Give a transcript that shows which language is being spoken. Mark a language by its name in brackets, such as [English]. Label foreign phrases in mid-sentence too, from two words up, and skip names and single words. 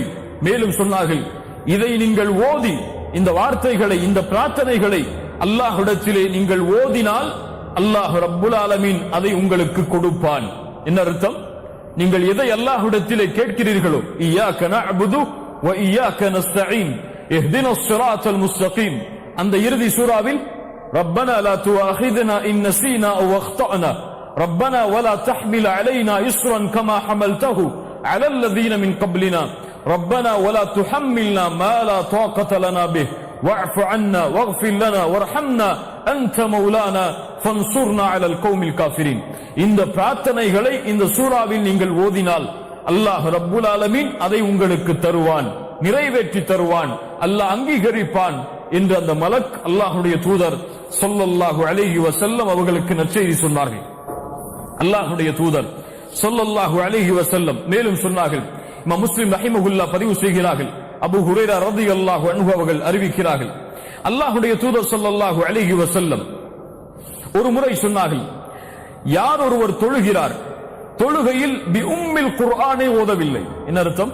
[Tamil] மேலும் சொன்னார்கள், இதை நீங்கள் ஓதி, இந்த வார்த்தைகளை, இந்த பிரார்த்தனைகளை அல்லாஹ்விடத்திலே நீங்கள் ஓதினால் [Arabic] الله رب العالمين [Tamil] அதை உங்களுக்கு கொடுப்பான். என்ன அர்த்தம்? நீங்கள் எதை அல்லாஹ்விடத்திலே கேட்கிறீர்களோ, [Arabic] إياك نعبد وإياك نستعين اهدنا الصراط المستقيم [Tamil] அந்த இறுதி சூராவில் [Arabic] ربنا لا تؤاخذنا إن نسينا أو أخطأنا ربنا ولا تحمل علينا إصرا كما حملته على الذين من قبلنا ربنا ولا تحملنا ما لا طاقة لنا به واعف عنا واغفر لنا وارحمنا أنت مولانا فانصرنا على القوم الكافرين [Tamil] இந்த பிரார்த்தனைகளை இந்த சூராவில் நீங்கள் ஓதினால் [Arabic] الله رب العالمين [Tamil] அதை உங்களுக்கு தருவான், நிறைவேற்றி தருவான், அல்லாஹ் அங்கீகரிப்பான் என்று அந்த மலக் அல்லாஹ்வுடைய தூதர் [Arabic] صلى الله عليه وسلم [Tamil] அவர்களுக்கு நற்செய்தி சொன்னார்கள். அல்லாஹ்வுடைய தூதர் [Arabic] صلى الله عليه وسلم [Tamil] மேலும் சொன்னார்கள், இமாம் முஸ்லிம் ரஹிமஹுல்லாஹ் பதிவு செய்கிறார்கள், அபூ ஹுரைரா [Arabic] رضي الله عنه [Tamil] அவர்கள் அறிவிக்கிறார்கள், அல்லாஹ்வுடைய தூதர் [Arabic] صلى الله عليه وسلم [Tamil] ஒரு முறை சொன்னார்கள், யார் ஒருவர் தொழுகிறார், தொழுகையில் [Arabic] بأم القرآن [Tamil] ஓதவில்லை, என்ன அர்த்தம்?